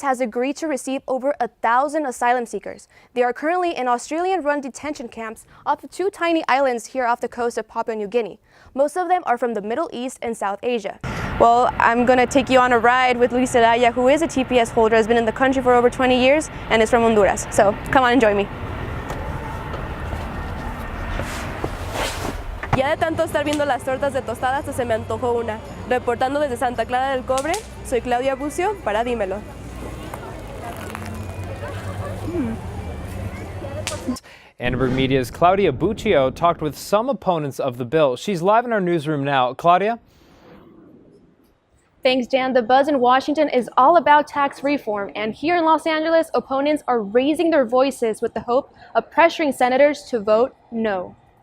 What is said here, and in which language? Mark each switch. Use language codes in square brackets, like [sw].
[en] has agreed to receive over 1,000 asylum seekers. They are currently in Australian-run detention camps off of two tiny islands here off the coast of Papua New Guinea. Most of them are from the Middle East and South Asia. Well, I'm going to take you on a ride with Luis Zelaya, who is a TPS holder, has been in the country for over 20 years, and is from Honduras. So come on and join me. [es] Ya de tanto estar viendo las tortas de tostadas, hasta se me antojó una. Reportando desde Santa Clara del Cobre, soy Claudia Bucio para Dímelo. [en] Annenberg Media's Claudia Buccio talked with some opponents of the bill. She's live in our newsroom now. Claudia? Thanks, Dan. The buzz in Washington is all about tax reform, and here in Los Angeles, opponents are raising their voices with the hope of pressuring senators to vote no.